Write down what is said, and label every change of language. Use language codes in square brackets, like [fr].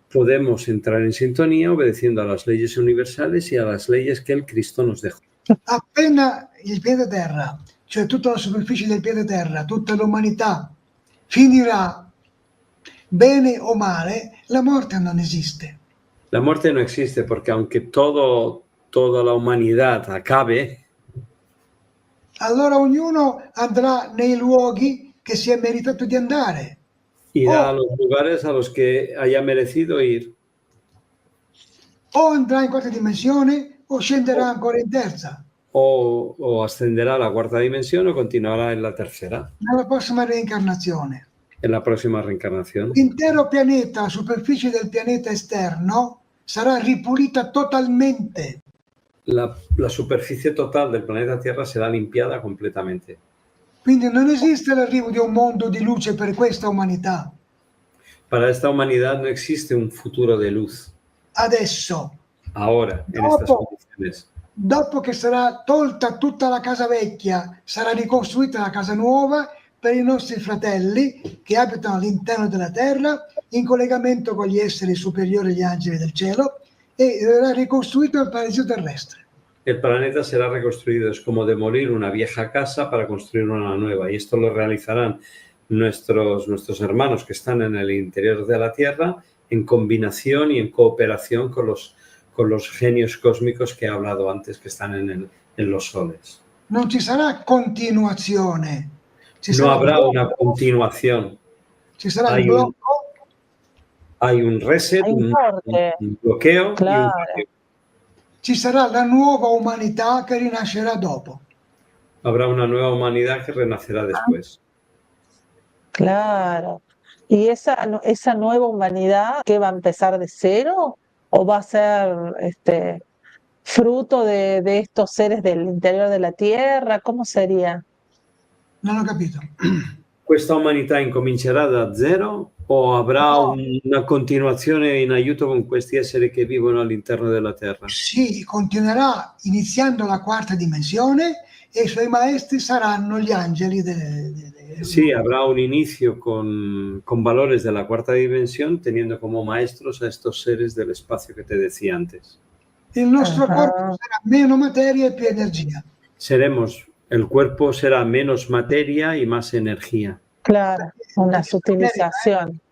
[es] Podemos entrar en sintonía obedeciendo a las leyes universales y a las leyes que el Cristo nos dejó. [it] Appena il piede terra, cioè tutta la superficie del piede terra, tutta l'umanità finirà bene o male, la morte non esiste. [es] La muerte no existe porque aunque todo toda la humanidad acabe, [it] allora ognuno andrá nei luoghi che si è meritato di andare. [es] irá a los lugares a los que haya merecido ir. [it] O andrà in quarta dimensione o scenderà ancora in terza. [es] O ascenderá a la cuarta dimensión o continuará en la tercera, [it] Nella prossima reincarnazione. [es] en la próxima reencarnación. [it] L'intero pianeta, la superficie del pianeta esterno, sarà ripulita totalmente. [es] La superficie total del planeta Tierra será limpiada completamente. [it] Quindi non esiste l'arrivo di un mondo di luce per questa umanità. [es] Para esta humanidad no existe un futuro de luz [it] Adesso, [es] ahora, en estas condiciones. [it] dopo che sarà tolta tutta la casa vecchia, sarà ricostruita la casa nuova per i nostri fratelli che abitano all'interno della terra, in collegamento con gli esseri superiori, gli angeli del cielo, e verrà ricostruito il paradiso terrestre. [es] El planeta será reconstruido. Es como demolir una vieja casa para construir una nueva. Y esto lo realizarán nuestros hermanos que están en el interior de la Tierra en combinación y en cooperación con los genios cósmicos que he hablado antes, que están en los soles. [it] Non ci sarà continuazione. [es] No habrá una continuación. [it] Ci sarà il blocco. [es] Hay un reset, Hay un corte. un bloqueo Claro. y un cambio. [it] Ci sarà la nuova umanità che rinascerà dopo. [es] Habrá una nueva humanidad que renacerá después. Claro. ¿Y esa nueva humanidad que va a empezar de cero o va a ser fruto de estos seres del interior de la Tierra? ¿Cómo sería? [it] Non ho capito. ¿Questa umanità incomincerà da zero o avrà No. una continuazione in aiuto con questi esseri che vivono all'interno della Terra? Sì, continuerà iniziando la quarta dimensione e i suoi maestri saranno gli angeli. [es] Sí, habrá un inicio con valores de la cuarta dimensión, teniendo como maestros a estos seres del espacio que te decía antes. [it] Il nostro corpo sarà meno materia e più energia. [es] El cuerpo será menos materia y más energía. Claro, una sutilización.